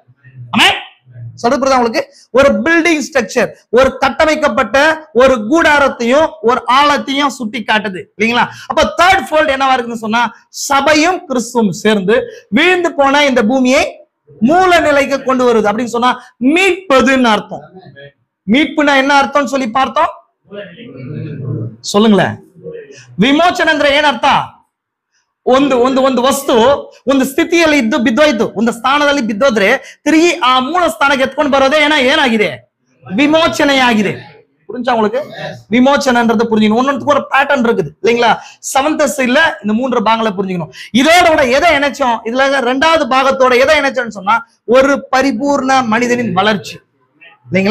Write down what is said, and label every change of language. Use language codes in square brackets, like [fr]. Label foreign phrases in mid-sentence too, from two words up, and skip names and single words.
[ta] சொல்றது உங்களுக்கு ஒரு [en] building structure, [ta] ஒரு கட்டமைக்கப்பட்ட ஒரு கூடாரத்தையும் ஒரு ஆழத்தையும் சுட்டி காட்டுது இல்லைங்களா? அப்ப [en] 3rd fold [ta] என்னவா இருக்குன்னு சொன்னா சபையும் கிறிஸ்துவும் சேர்ந்து வீழ்ந்து போன இந்த பூமியை மூல நிலைக்கு கொண்டு வருது அப்படின்னு சொன்னா மீட்பதுன்னு அர்த்தம். மீட்புனா என்ன அர்த்தம் சொல்லி பார்த்தோம். சொல்லுங்களேன். [kn] ವಿಮೋಚನೆ ಅಂದ್ರೆ ಏನರ್ಥ? ಒಂದು ವಸ್ತು ಒಂದು ಸ್ಥಿತಿಯಲ್ಲಿ ಇದ್ದು ಬಿದ್ದೋಯ್ತು, ಒಂದು ಸ್ಥಾನದಲ್ಲಿ ಬಿದ್ದೋದ್ರೆ ತಿರುಗಿ ಆ ಮೂಲ ಸ್ಥಾನಕ್ಕೆ ಎತ್ಕೊಂಡು ಬರೋದೇ ಏನಾಗಿದೆ? [ta] விமோச்சனையாಗಿದೆ. புரிஞ்சா உங்களுக்கு? விமோச்சனைன்றது புரிஞ்சுக்கணும். ஒன்னொன்றுக்கு ஒரு பேட்டர்ன் இருக்குது இல்லைங்களா? 7th சீல்ல இந்த 3 பாகங்களை புரிஞ்சுக்கணும். இதோட எதை இணைச்சோம்? இதுல 2வது பாகத்தோட எதை இணைச்சோம்னு சொன்னா ஒரு பரிபூர்ண மனிதனின் வளர்ச்சி இல்லைங்களா?